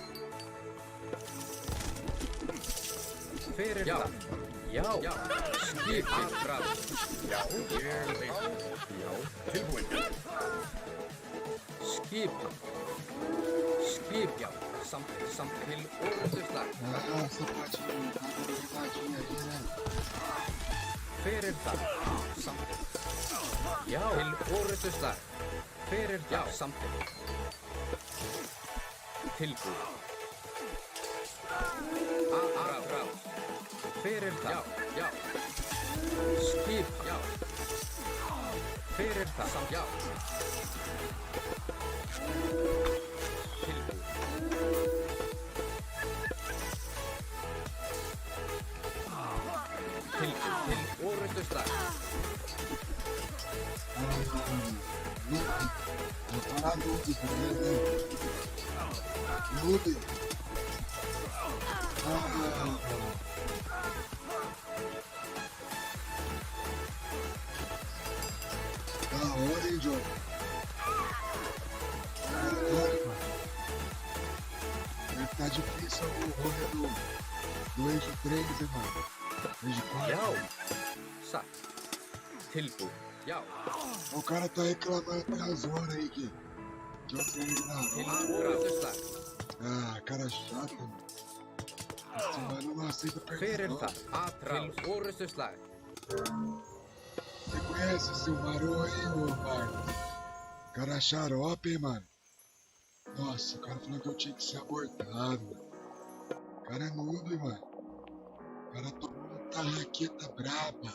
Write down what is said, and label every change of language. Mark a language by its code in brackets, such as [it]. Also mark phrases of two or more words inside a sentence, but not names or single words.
[is] Fyrir það. Já. Skipan. Að rást. Já. Ég vil. Já. Tilbúin. Skipan. Já. Samþykkt. Til orrustuslag. [pt] Essa patinha, tá dando patinha aí, né? [is] Fyrir það. Samþykkt. Já. Til orrustuslag. Fyrir það. Já. Samþykkt. Tilbúin. Að rást. Fyrir það. Já. Skipan. Já. Fyrir það. Já. Tilbúin. Til orrustuslag. [pt] Vou parar nude, tá vendo? Nude. Da hora, hein, John? Tá difícil o rolê do eixo 3, hein, mano? Eixo 4. [is] Já. Satt. Tilbúin. Já. [pt] O cara tá reclamando das horas aí que eu tenho que dar. [is] Til orrustuslag. [pt] Ah, cara chato, mano. Esse mano não aceita [is] Fyrir [pt] perder. [is] það. Að rást. Til orrustuslag. [pt] Você conhece o Silmarou aí, ô Marcos? Cara xarope, hein, mano? Nossa, o cara falou que eu tinha que ser abortado, mano. O cara é noob, mano. O cara tomou uma tarraqueta braba.